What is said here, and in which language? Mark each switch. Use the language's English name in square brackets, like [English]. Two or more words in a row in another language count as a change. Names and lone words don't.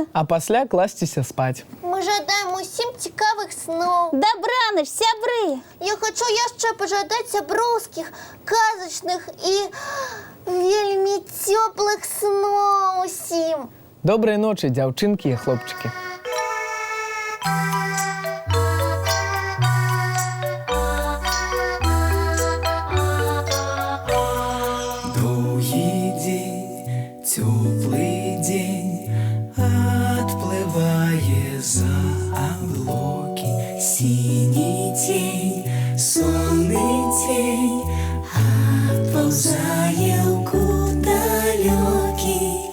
[Belarusian] А пасля класціся спаць. Мы жадаем усім цікавых сноў. Дабраныч, сябры! Я хачу яшчэ пажадаць сяброўскіх, казачных і вельмі цёплых сноў усім. Добрай ночы, дзяўчынкі і хлопчыкі. [Russian] Теплый день отплывая за облаки, синий тень, сонный тень отползая куда далекий.